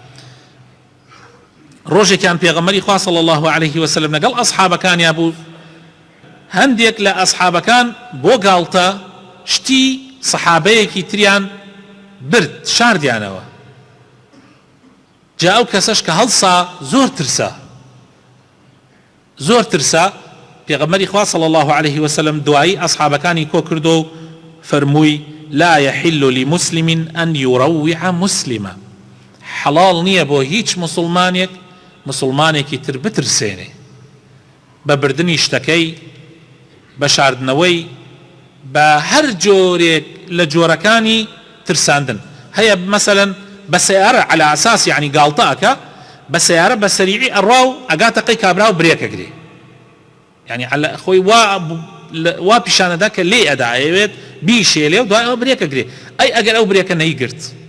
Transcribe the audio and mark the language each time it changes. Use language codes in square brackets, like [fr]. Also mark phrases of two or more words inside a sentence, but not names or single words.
[ckb] ڕۆژێکیان پێغەمبەری خوا [ar] صلی الله عليه وسلم [ckb] لەگەڵ ئەصحابەکانیا بوو هەندێک لە ئەصحابەکان بۆ گاڵتە شتی سەحابەیەکی تریان برد شاردیانەوە جا ئەو کەسەش کە هەڵسا زۆر ترسا پێغەمبەری خوا [ar] صلی الله عليه وسلم [ckb] دوایی ئەصحابەکانی کۆ کردو و فەرمووی [ar] لا يحل لمسلم أن يروع مسلما [ckb] حەڵاڵ نییە بۆ هیچ مسلمانێکی تر بترسێنێ بە بردننی شتەکەی بە شاردنەوەی بە هەر جۆرێک لە جۆرەکانی ترساندن هەیە مەسەلەن بە سەیارە [ar] على ئاساس [ckb] یعنی گاڵتەکە بە سەیارە بە سەریعی ئەڕوا و ئەگاتە قەی کابرا و برێکەگرێ یعنی خۆی وا پیشانەدا کە لێ ئەدایەوێت بیشێلێ و دوای ئەو برێکەگرێ ئەی ئەگەر ئەو برێکە نەیگرت